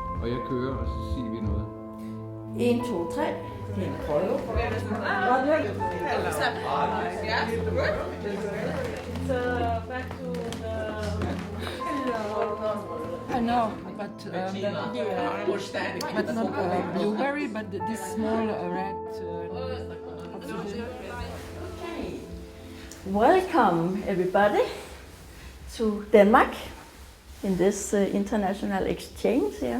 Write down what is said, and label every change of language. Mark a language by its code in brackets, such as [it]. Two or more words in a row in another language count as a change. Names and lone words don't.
[da] jeg kører, og så siger vi noget. 1, 2, 3. Det er en prøve. [en] So back to the... I know, but not blueberry, but this small red. Welcome everybody to Denmark in this international exchange here.